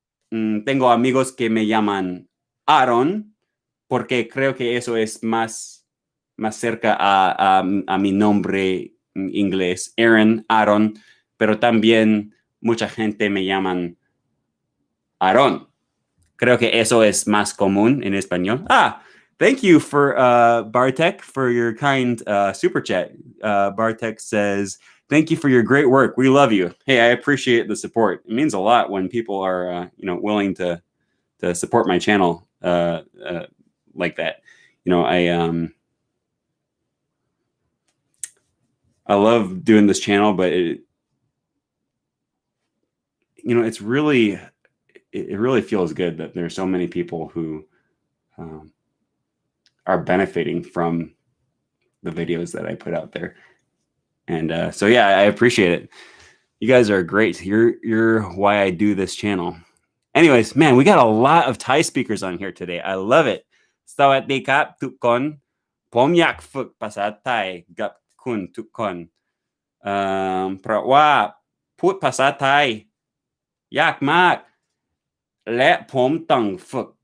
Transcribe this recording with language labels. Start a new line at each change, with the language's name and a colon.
Spanish: Tengo amigos que me llaman Aaron porque creo que eso es más cerca a mi nombre inglés, Aaron, pero también mucha gente me llaman Aaron. Creo que eso es más común en español.
English: Thank you for Bartek for your kind super chat. Bartek says, thank you for your great work. We love you. Hey, I appreciate the support. It means a lot when people are willing to support my channel like that. I love doing this channel, but it's really it really feels good that there's so many people who are benefiting from the videos that I put out there. And so, yeah, I appreciate it. You guys are great. You're why I do this channel. Anyways, man, we got a lot of Thai speakers on here today. I love it.
Thai: Sawadee kapทุกคน ผมอยากฝึกภาษาไทยกับคุณทุกคนเพราะว่าพูดภาษาไทยยากมากและผมต้องฝึ